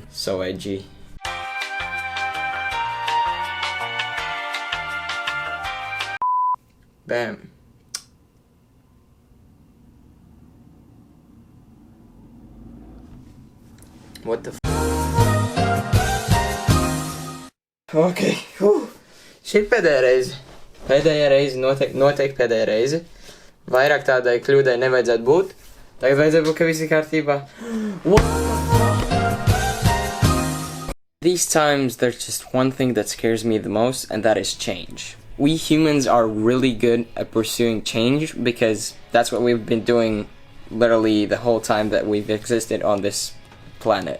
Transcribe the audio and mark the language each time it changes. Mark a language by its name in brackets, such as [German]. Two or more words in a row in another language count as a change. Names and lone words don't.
[English] So edgy. Bam. What the f? [Latvian] Ok, šī ir pēdējā reize. Pēdējā reize, noteikti pēdējā reize. Vairāk tādai kļūdai nevajadzētu būt. Tagad vajadzētu būt, ka viss ir kārtībā. [English] These times, there's just one thing that scares me the most, and that is change. We humans are really good at pursuing change because that's what we've been doing literally the whole time that we've existed on this planet.